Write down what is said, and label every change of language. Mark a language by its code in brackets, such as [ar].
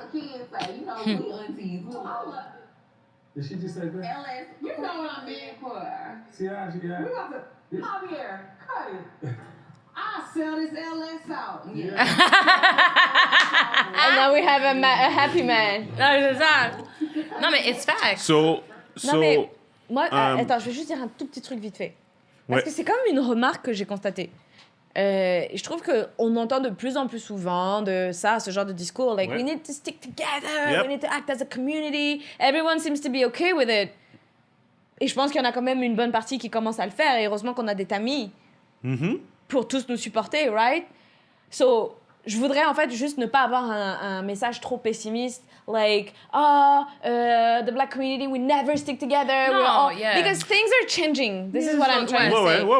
[en] what the kids say. You know, we aunties. We love it. Did she just say that? LS, you know what I mean for. See how she got? We about to, Javier, cut it. I'll sell this LS out. Yeah. And now we have a happy man. [fr] Non, c'est ça. Non, mais [en] it's fact. [fr] Non, mais moi, attends, je vais juste dire un tout petit truc vite fait. Parce que c'est comme une remarque que j'ai constatée. Je trouve qu'on entend de plus en plus souvent de ça, ce genre de discours. [en] Like, we need to stick together, we need to act as a community. Everyone seems to be okay with it. [fr] Et je pense qu'il y en a quand même une bonne partie qui commence à le faire. Et heureusement qu'on a des tamis pour tous nous supporter, right? So, je voudrais en fait juste ne pas avoir un message trop pessimiste. [en] Like, the black community, we never stick together. No, because things are changing. This is what I'm trying to say.